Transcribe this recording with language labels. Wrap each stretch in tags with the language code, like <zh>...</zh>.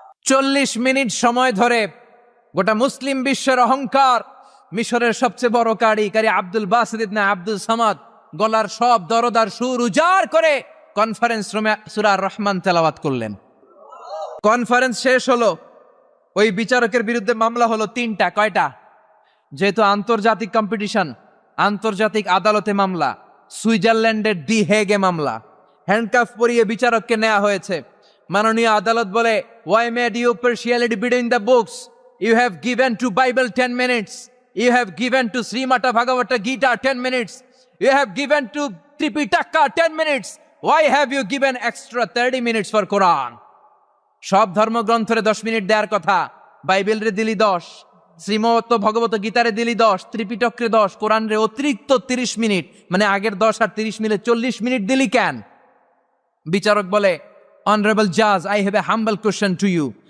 <bn>চল্লিশ মিনিট সময় ধরে গোটা মুসলিম বিশ্বের অহংকার, মিশরের সবচেয়ে বড় কারি আব্দুল বাসিত ইবনে আব্দুল সামাদ গলার সব দরদার সুর উজাড় করে কনফারেন্স রুমে সূরা আর রহমান তেলাওয়াত করলেন। কনফারেন্স শেষ হলো, ওই বিচারকের বিরুদ্ধে মামলা হলো 3টা। কয়টা? যেহেতু আন্তর্জাতিক কম্পিটিশন, আন্তর্জাতিক আদালতে মামলা, সুইজারল্যান্ডের দি হেগে মামলা। হ্যান্ডকাফ পরিয়ে বিচারককে নেওয়া হয়েছে। মাননীয় আদালত বলে,</bn> <en>why made you partiality between the books? You have given to Bible 10 minutes. You have given to Srimata Bhagavata Gita 10 minutes. You have given to Tripitaka 10 minutes. Why have you given extra 30 minutes for Quran?</en> <bn>সব ধর্মগ্রন্থরে 10 minute দেওয়ার কথা, বাইবেলরে দিলি 10, শ্রীমত ভগবত গীতারে দিলি 10, ত্রিপিটকরে 10, কোরআনরে অতিরিক্ত 30 minute, মানে আগের 10 আর 30 মিলে 40 minute দিলি কেন? বিচারক বলে,</bn> <en>Honourable জাজ, I have a humble question to you.</en>